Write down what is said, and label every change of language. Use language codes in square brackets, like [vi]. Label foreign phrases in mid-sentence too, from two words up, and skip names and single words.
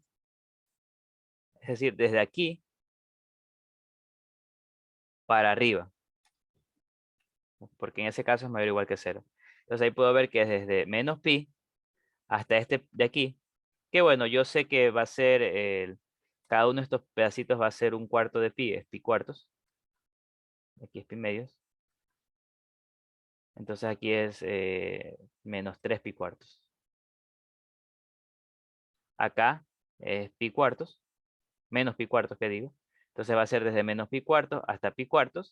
[es] Es decir, desde aquí para arriba. Porque en ese caso es mayor o igual que 0. Entonces ahí puedo ver que es desde menos pi hasta este de aquí. Que bueno, yo sé que va a ser, cada uno de estos pedacitos va a ser un cuarto de pi, es pi cuartos. Aquí es pi medios. Entonces aquí es menos 3 pi cuartos. Acá es pi cuartos, menos pi cuartos que digo. Entonces va a ser desde menos pi cuartos hasta pi cuartos.